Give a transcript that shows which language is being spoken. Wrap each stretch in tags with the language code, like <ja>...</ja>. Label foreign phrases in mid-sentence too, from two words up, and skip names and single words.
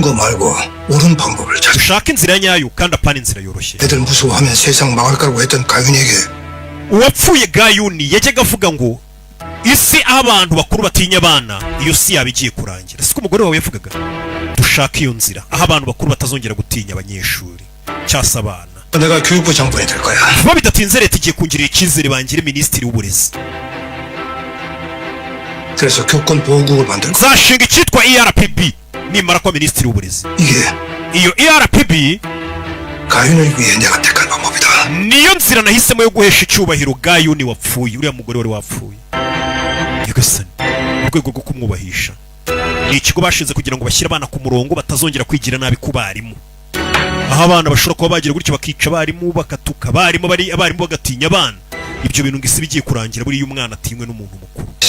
<rw>ushaka inzira nyayo kandi apana inzira yoroshye uwapfuye Gayuni yajyaga avuga ngo isi aho abantu bakuru batinya abana iyo si yaba igiye kurangira siko umugore wawe yavugaga dushaka iyo nzira aho abantu bakuru batazongera gutinya abanyeshuri cyasa abana</rw> <ko>내가 교육부 장관이 될 거야.</ko> <rw>vuba bidatinze leta igiye kungirira icyizere bangire minisitiri w'uburezi</rw> <ko>그래서 교권 보호국을 만들 거야.</ko> <rw>nzashinga icyitwa ERPB nimara kwa minisitiri w'uburezi iyo ERPB</rw> <ko>가윤을 위해 내가 택한 방법이다.</ko> <rw>niyo nzira nahisemo yo guhesha icyubahiro Gayuni wapfuye uriya mugore wari wapfuye nyagasani mu rwego rwo kumwubahisha ni ikigo bashinze kugira ngo bashyire abana ku murongo batazongera kwigira nabi ku barimu aho abana bashobora kuba bagira gutyo bakica abarimu bakatuka abarimu bagatinya abana ibyo bintu ngo isi bigiye kurangira buriya umwana atinywe n'umuntu mukuru</rw>